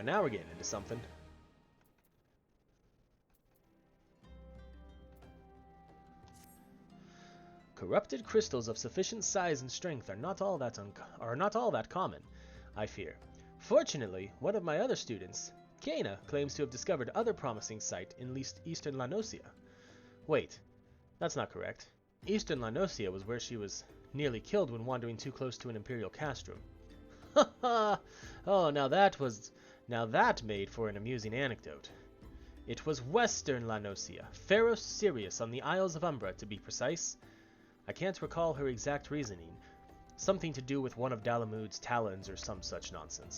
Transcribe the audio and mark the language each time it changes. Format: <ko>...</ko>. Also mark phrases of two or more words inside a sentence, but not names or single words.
<en>Now we're getting into something. Corrupted crystals of sufficient size and strength are not all that common, I fear. Fortunately, one of my other students, Kaina, claims to have discovered other promising sites in eastern Lanosia. Wait, that's not correct. Eastern Lanosia was where she was nearly killed when wandering too close to an imperial castrum. Ha ha! Oh, now that made for an amusing anecdote. It was western Lanosia, Pharos Sirius on the Isles of Umbra, to be precise. I can't recall her exact reasoning. Something to do with one of Dalamud's talons or some such nonsense.</en>